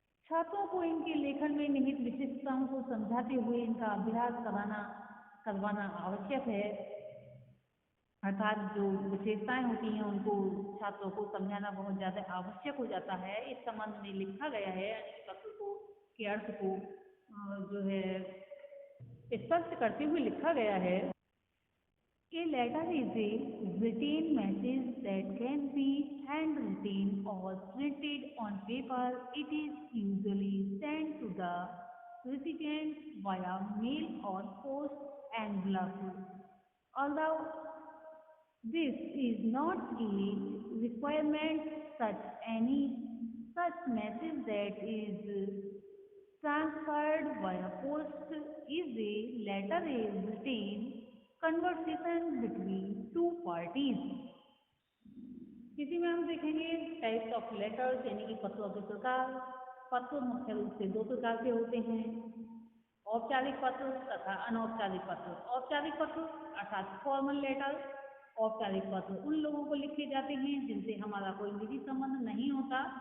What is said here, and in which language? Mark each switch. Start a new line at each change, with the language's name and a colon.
Hindi: छात्रों को इनके लेखन में निहित विशेषताओं को समझाते हुए इनका अभ्यास करवाना आवश्यक है। अर्थात जो विशेषताएं होती हैं उनको छात्रों को समझाना बहुत ज़्यादा आवश्यक हो जाता है। इस संबंध में लिखा गया है, यानी पत्र को के अर्थ को जो है स्पष्ट करते हुए लिखा गया है।
English: A letter is a written message that can be handwritten or printed on paper. It is usually sent to the recipient via mail or post envelope. Although this is not a requirement, such message that is transferred via post is a letter is written conversation between two parties.
Hindi: इसी में हम देखेंगे types of letters, यानी कि पत्रों के प्रकार। पत्र मुख्य रूप से दो प्रकार के होते हैं, औपचारिक पत्र तथा अनौपचारिक पत्र। औपचारिक पत्र अर्थात फॉर्मल लेटर। औपचारिक पत्र उन लोगों को लिखे जाते हैं जिनसे हमारा कोई निजी संबंध नहीं होता।